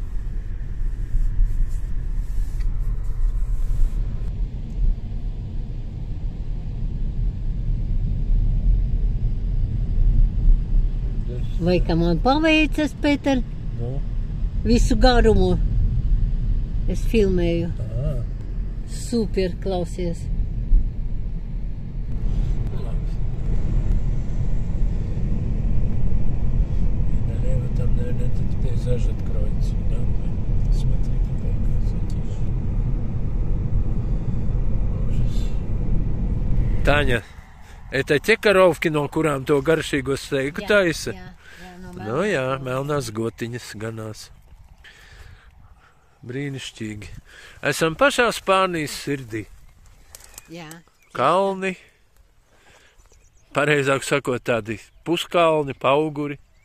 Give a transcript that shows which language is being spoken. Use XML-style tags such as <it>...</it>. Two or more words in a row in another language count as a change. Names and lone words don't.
<lv>Vai ka man paveicas, Pēter, Nu? visu garumu es filmēju. Ā. Super, klausies.</lv> <ru>Налево там, наверное, этот пейзаж откроется. Да? Смотри, какая красотища. Ужас. Таня, это те коровки,</ru> <lv>no kurām to garšīgo steiku taisa? Nu jā, melnās gotiņas ganās. Brīnišķīgi. Esam pašā Spānijas sirdī. Jā. Kalni, pareizāk sakot, tādi puskalni, pauguri.</lv>